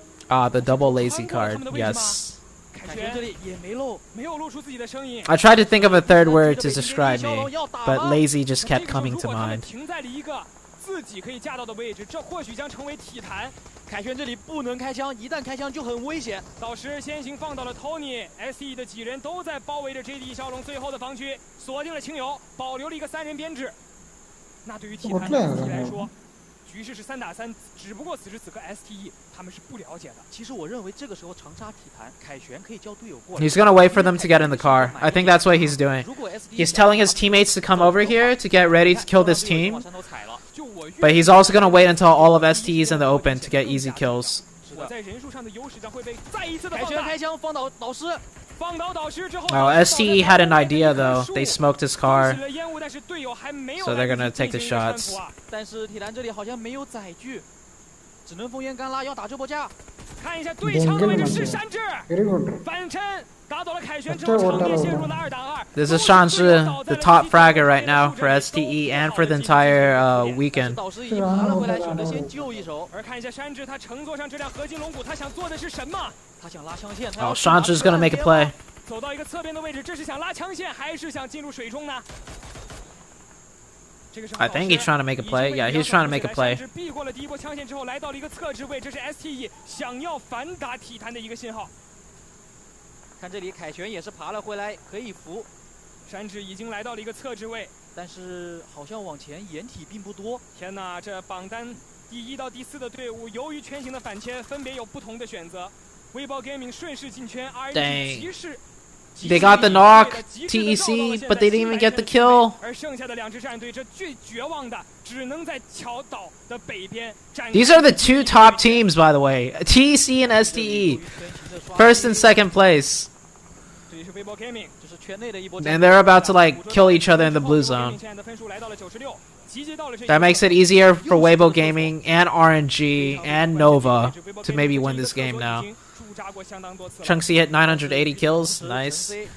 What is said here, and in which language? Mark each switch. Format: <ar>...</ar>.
<en>Ah, the double lazy card. Yes.</en> <zh>凯旋这里也没有露出自己的声音。</zh> <en>I tried to think of a third word to describe me, but lazy just kept coming to mind.</en> <zh>停在了一个自己可以架到的位置，这或许将成为体坛。凯旋这里不能开枪，一旦开枪就很危险。导师先行放倒了 Tony，STE 的几人都在包围着 JD 骁龙最后的防区，锁定了清油，保留了一个3人编制。那对于体坛的 STE 来说，局势是3打3，只不过此时此刻 STE 他们是不了解的。其实我认为这个时候长沙体坛凯旋可以叫队友过来。</zh> <en>He's gonna wait for them to get in the car. I think that's what he's doing. He's telling his teammates to come over here to get ready to kill this team. But he's also gonna wait until all of STE's in the open to get easy kills.</en> <zh>我在人数上的优势将会被再一次的凯旋开枪放倒导师。</zh> <en>Oh, STE had an idea though. They smoked his car, so they're gonna take the shots.</en> <zh>但是体坛这里好像没有载具，只能封烟干拉，要打这波架。看一下对枪的位置是山治，反身打倒了凯旋之后，场面陷入了2打2。</zh> <en>This is Shanshi, the top fragger right now for STE and for the entire weekend.</en> <zh>导师已经爬了回来，选择先救一手。而看一下山治，他乘坐上这辆合金龙骨，他想做的是什么？他想拉枪线。</zh> <en>Oh, Shanji's gonna make a play.</en> <zh>走到一个侧边的位置，这是想拉枪线，还是想进入水中呢？</zh> <en>I think he's trying to make a play. Yeah, he's trying to make a play.</en> <zh>避过了第一波枪线之后，来到了一个侧置位，这是 STE 想要反打体坛的一个信号。看这里，凯旋也是爬了回来，可以扶。山治已经来到了一个侧置位，但是好像往前掩体并不多。天哪，这榜单第1到第4的队伍，由于圈形的反切，分别有不同的选择。微爆 Gaming 顺势进圈 ，RNG 骑士。</zh> <en>They got the knock, TEC, but they didn't even get the kill.</en> <zh>而剩下的2支战队，这最绝望的，只能在桥岛的北边。</zh> <en>These are the 2 top teams, by the way, TEC and STE, first and second place.</en> <zh>这里是微爆 Gaming，这是圈内的一波。</zh> <en>And they're about to like kill each other in the blue zone.</en> <zh>现在的分数来到了96，集结到了这。</zh> <en>That makes it easier for Weibo Gaming and RNG and Nova to maybe win this game now. Chunksy hit 980 kills. Nice.</en>